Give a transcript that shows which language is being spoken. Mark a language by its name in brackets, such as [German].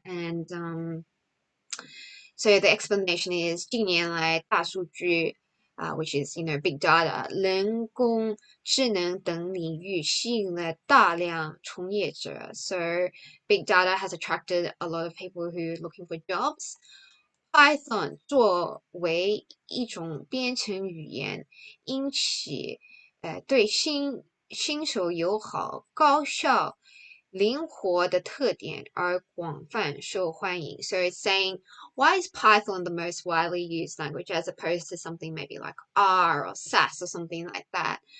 [English] And so the explanation is [Chinese] 近年来大数据 [English] which is, you know, big data, [Chinese] 人工智能等领域吸引了大量从业者. [English] So big data has attracted a lot of people who are looking for jobs. [Chinese] Python 作为一种编程语言，因其对新手友好、高效、灵活的特点而广泛受欢迎. [English] So it's saying, why is Python the most widely used language as opposed to something maybe like R or SAS or something like that?